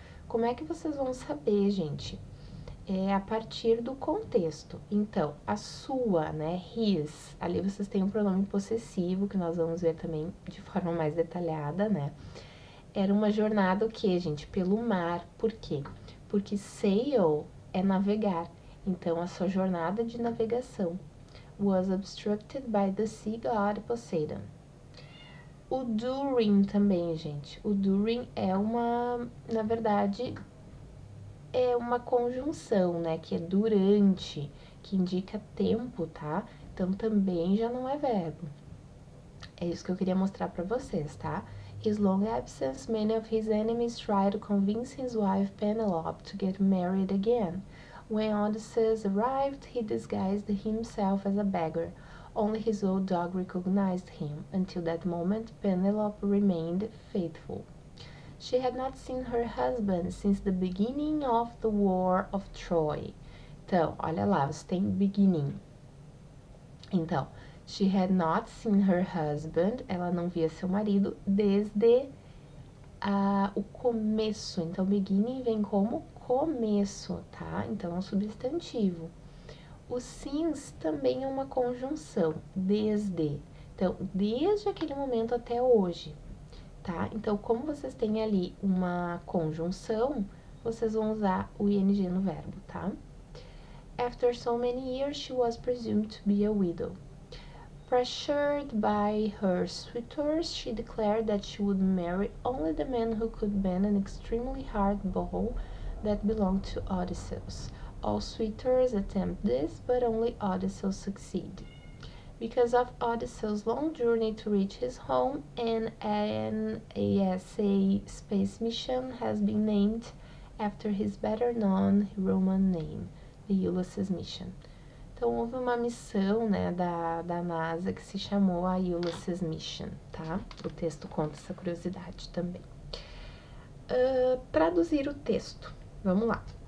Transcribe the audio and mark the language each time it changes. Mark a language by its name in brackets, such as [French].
[Portuguese] Como é que vocês vão saber, gente? A partir do contexto. Então, a sua, né, his, ali vocês têm um pronome possessivo, que nós vamos ver também de forma mais detalhada, né? Era uma jornada o quê, gente? Pelo mar. Por quê? Porque sail é navegar. Então, a sua jornada de navegação [English] was obstructed by the sea god Poseidon. [Portuguese] O during também, gente. O during é na verdade, é uma conjunção, né? Que é durante, que indica tempo, tá? Então, também já não é verbo. É isso que eu queria mostrar pra vocês, tá? [English] His long absence, many of his enemies tried to convince his wife Penelope to get married again. When Odysseus arrived, he disguised himself as a beggar. Only his old dog recognized him. Until that moment, Penelope remained faithful. She had not seen her husband since the beginning of the War of Troy. [Portuguese] Então, olha lá, você tem beginning. Então, [English] she had not seen her husband, [Portuguese] ela não via seu marido desde o começo. Então, beginning vem como começo, tá? Então, é um substantivo. O since também é uma conjunção, desde. Então, desde aquele momento até hoje, tá? Então, como vocês têm ali uma conjunção, vocês vão usar o ing no verbo, tá? [English] After so many years, she was presumed to be a widow. Pressured by her suitors, she declared that she would marry only the man who could bend an extremely hard bow that belonged to Odysseus. All suitors attempt this, but only Odysseus succeed. Because of Odysseus' long journey to reach his home, an NASA space mission has been named after his better-known Roman name, the Ulysses mission. [Portuguese] Então, houve uma missão, né, da NASA que se chamou a Ulysses Mission, tá? O texto conta essa curiosidade também. Traduzir o texto. Vamos lá.